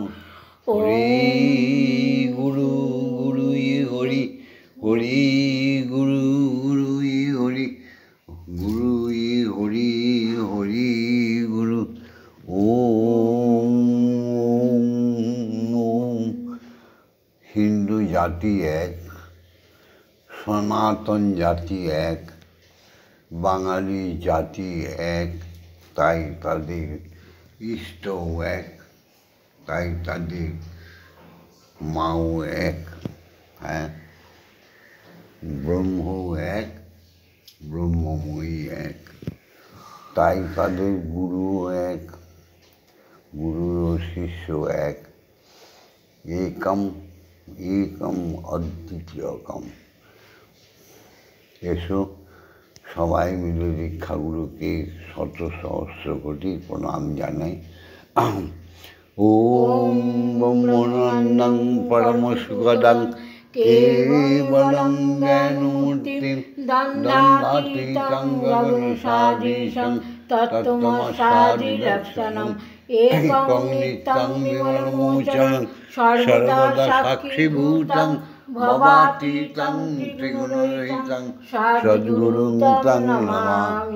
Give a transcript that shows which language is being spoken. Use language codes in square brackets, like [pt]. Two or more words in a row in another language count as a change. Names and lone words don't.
[sa] हरि गुरु गुरु हरि हरि गुरु गुरु हरि गुरु हरि हरि गुरु। ओम ओम। [bn] হিন্দু জাতি এক, সনাতন জাতি এক, বাঙালি জাতি এক, তাই তাদের ইষ্টও এক, তাই তাদের মাও এক। হ্যাঁ, ব্রহ্মও এক, ব্রহ্মময়ী এক, তাই তাদের গুরুও এক, গুরুর শিষ্য এক। [sa] একম একম অদ্বিতীয়কম। [bn] এসো সবাই মিলে দীক্ষাগুরুকে শত সহস্র কোটি প্রণাম জানাই। [sa] ওম ব্রহ্মানন্দং পরমসুখদং কেবলং জ্ঞানমূর্তিং দণ্ডাতীতং গগনসদৃশং তত্ত্বমস্যাদিলক্ষণং একং নিত্যং বিমলমোচনং সর্বদা সাক্ষীভূতং ভবাতীतं ত্রিগুণরহিतं সদ্গুরুং তং নমামি।